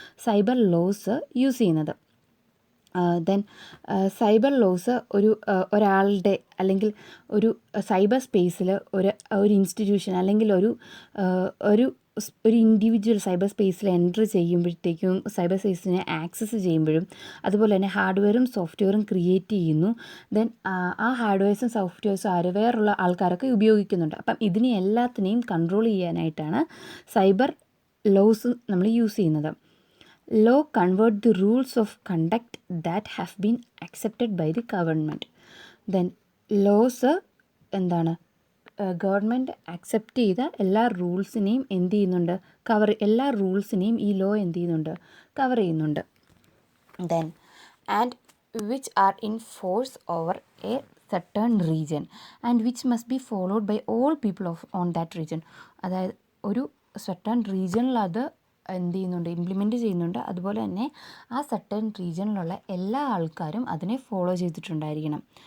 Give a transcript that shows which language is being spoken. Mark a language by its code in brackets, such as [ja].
[ml] Cyber laws use ചെയ്യുന്നത്. Then cyber laws ഒരാളുടെ അല്ലെങ്കിൽ ഒരു സൈബർ സ്പേസിൽ ഒരു ഇൻസ്റ്റിറ്റ്യൂഷൻ അല്ലെങ്കിൽ ഒരു ഇൻഡിവിജ്വൽ സൈബർ സ്പേസിൽ എൻ്റർ ചെയ്യുമ്പോഴത്തേക്കും, സൈബർ സ്പേസിനെ ആക്സസ് ചെയ്യുമ്പോഴും, അതുപോലെ തന്നെ ഹാർഡ്വെയറും സോഫ്റ്റ്വെയറും ക്രിയേറ്റ് ചെയ്യുന്നു. ദെൻ ആ ഹാർഡ്വെയർസും സോഫ്റ്റ്വെയർസും വേറുള്ള ആൾക്കാരൊക്കെ ഉപയോഗിക്കുന്നുണ്ട്. അപ്പം ഇതിനെ എല്ലാത്തിനെയും കൺട്രോൾ ചെയ്യാനായിട്ടാണ് സൈബർ ലോസ് നമ്മൾ യൂസ് ചെയ്യുന്നത്. [en] Law convert the rules of conduct that have been accepted by the government. Then laws [ml] എന്താണ്? ഗവൺമെൻറ് അക്സെപ്റ്റ് ചെയ്ത എല്ലാ റൂൾസിനെയും എല്ലാ റൂൾസിനെയും ഈ ലോ കവർ ചെയ്യുന്നുണ്ട്. [en] Then and which are in force over a certain region and which must be followed by all people on that region. [ml] അതായത് ഒരു certain റീജിയനിൽ അത് ഇംപ്ലിമെൻറ്റ് ചെയ്യുന്നുണ്ട്. അതുപോലെ തന്നെ ആ സർട്ടൻ റീജിയനിലുള്ള എല്ലാ ആൾക്കാരും അതിനെ ഫോളോ ചെയ്തിട്ടുണ്ടായിരിക്കണം.